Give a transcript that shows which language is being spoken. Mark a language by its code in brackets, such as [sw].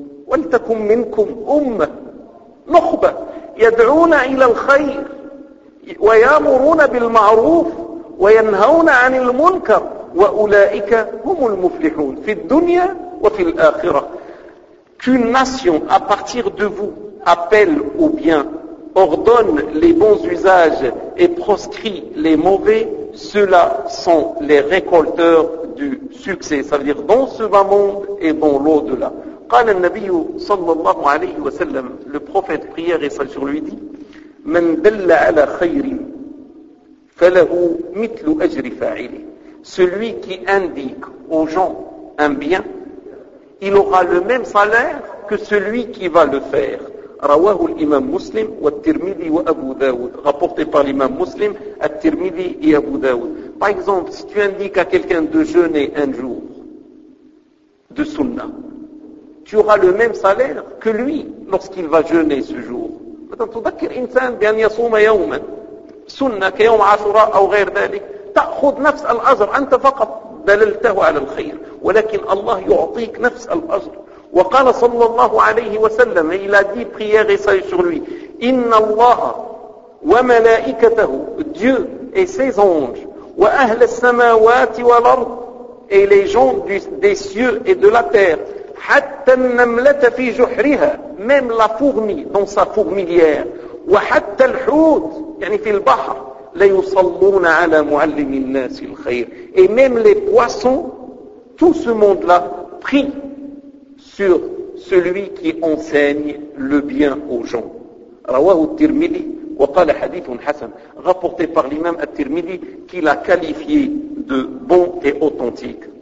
[ar] وَلْتَكُمْ مِنْكُمْ أُمَّةٌ, نخبة, يَدْعُونَ إِلَى الْخَيْرِ وَيَامُرُونَ بِالْمَعْرُوفِ وَيَنْهَوْنَ عَنِ الْمُنْكَرِ وَأُولَٰئِكَ هُمُ الْمُفْلِحُونَ فِي الدُّنْيَا وَفِي الْآخِرَةِ. [fr] Qu'une nation à partir de vous appelle au bien, ordonne les bons usages et proscrit les mauvais, ceux-là sont les récolteurs du succès, ça veut dire dans ce bas monde et dans l'au-delà. [ar] قال النبي صلى الله عليه وسلم, [fr] le prophète prière et salut lui dit, [ar] مَنْ دَلَّ عَلَى خَيْرٍ فَلَهُ مِثْلُ أَجْرِ فَاعِلِهِ. [fr] Celui qui indique aux gens un bien, il aura le même salaire que celui qui va le faire. [ar] Rawahu l'imam muslim wa at-tirmidhi wa Abu Dawud, [fr] rapporté par l'imam muslim, at-tirmidhi et Abu Dawud. Par exemple, si tu indiques à quelqu'un de jeûner un jour de sunnah, tu auras le même salaire que lui lorsqu'il va jeûner ce jour. [ar] Maintenant, tu dhakir insan bi'an yasuma yawman sunnah ka yawm ashura aw ghayr dhalik, تأخذ نفس الأجر, أنت فقط دللته على الخير, ولكن الله يعطيك نفس الأجر. وقال صلى الله عليه وسلم, [fr] il a dit prière et salut sur lui, [ar] إن الله وملائكته, [fr] Dieu et ses anges, [ar] وأهل السماوات والأرض, [fr] et les gens des cieux et de la terre. [ar] حَتَّى النَّمْلَةَ فِي جُحْرِهَا, [fr] même la fourmi dans sa fourmilière. [ar] وَحَتَّى الْحُوتِ, يعني في البحر. لَيُصَلُّونَ عَلَى مُعَلِّمِ النَّاسِ الْخَيْرِ, [fr] et même les poissons, tout ce monde-là prie sur celui qui enseigne le bien aux gens. [ar] رواه الترمذي وقال حديث حسن, [fr] rapporté par l'imam al-Tirmidhi qui l'a qualifié de bon et authentique.